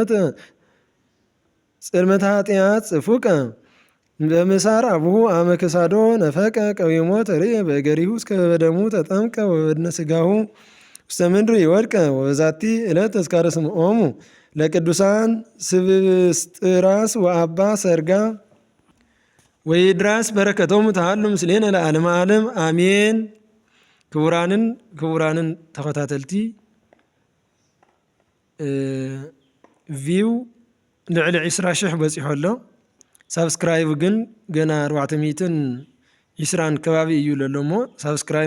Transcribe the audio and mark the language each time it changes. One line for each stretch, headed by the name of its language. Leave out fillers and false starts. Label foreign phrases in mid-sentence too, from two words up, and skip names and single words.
Geez: ጽልመተ ኃጢአት ጽፉቀ በምሳር አቡሁ አመ ክሳዶ ነፈቀ ቀዊሞ ተርእየ በእገሪሁ እስከ በደሙ ተጠምቀ ወበድነ ሥጋሁ ውስተ ምድር ይወድቀ ወበዛቲ ዕለት ተዝካረ ስምዖሙ ለቅዱሳን ስብስጥራስ ወአባ ሰርጋ ወይድራስ በረከቶሙ ተሃሉ ምስሌነ ለዓለመ ዓለም አሜን።
Tigrinya: ክቡራንን ተከታተልቲ ቪው ልዕሊ 20,000 በፂሑ ኣሎ ሳብስክራይብ ግን ገና 420 ከባቢ እዩ ዘሎ እሞ ሳብስክራይብ